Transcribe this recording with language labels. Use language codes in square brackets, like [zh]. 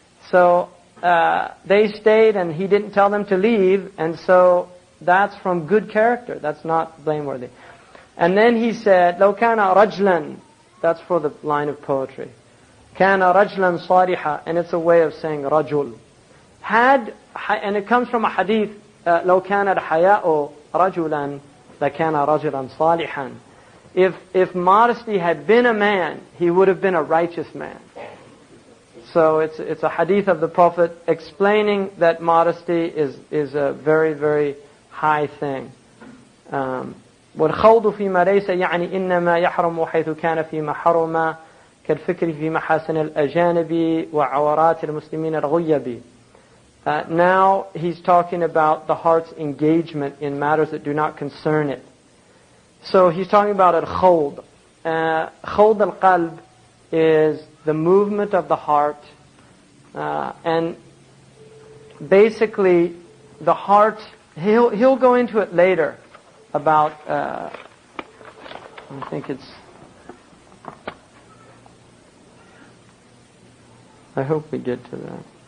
[en] So they stayed, and he didn't tell them to leave, and so that's from good character. That's not blameworthy. And then he said, [ar] لَوْ كَانَ رَجْلًا. [en] That's for the line of poetry. [ar] كَانَ رَجْلًا صَالِحًا, [en] and it's a way of saying rajul. And it comes from a hadith, [ar] لَوْ كَانَ الْحَيَاءُ رَجُلًا لَكَانَ رَجُلًا صَالِحًا. [en] If modesty had been a man, he would have been a righteous man. So it's a hadith of the Prophet explaining that modesty is a very, very high thing. [ar] وَالْخَوْضُ فِي مَا لَيْسَ يَعْنِي إِنَّمَا يَحْرُمُ حَيْثُ كَانَ فِي مَا حَرُمَ كالفكر في محاسن الأجانب وعورات المسلمين الغيب. [en] Now he's talking about the heart's engagement in matters that do not concern it. So he's talking about al-khawd. Khawd al-qalb is the movement of the heart, and basically the heart, he'll go into it later about, I think it's, I hope we get to that.